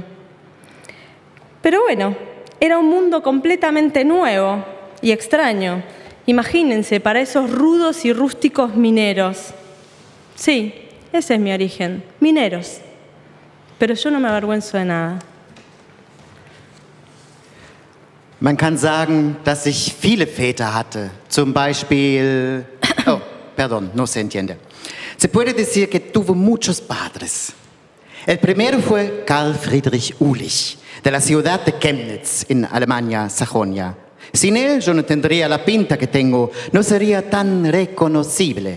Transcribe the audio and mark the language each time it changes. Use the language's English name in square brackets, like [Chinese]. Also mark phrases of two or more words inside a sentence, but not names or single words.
[Spanish] Pero bueno, era un mundo completamente nuevo y extraño. Imagínense, para esos rudos y rústicos mineros. Sí, ese es mi origen, mineros. Pero yo no me avergüenzo de nada. [German] Man kann sagen, dass ich viele Väter hatte. Zum Beispiel... [Spanish] Oh, perdón, no se entiende. Se puede decir que tuve muchos padres. El primero fue Karl Friedrich Uhlich, de la ciudad de Chemnitz, en Alemania, Sajonia. Sin él yo no tendría la pinta que tengo, no sería tan reconocible.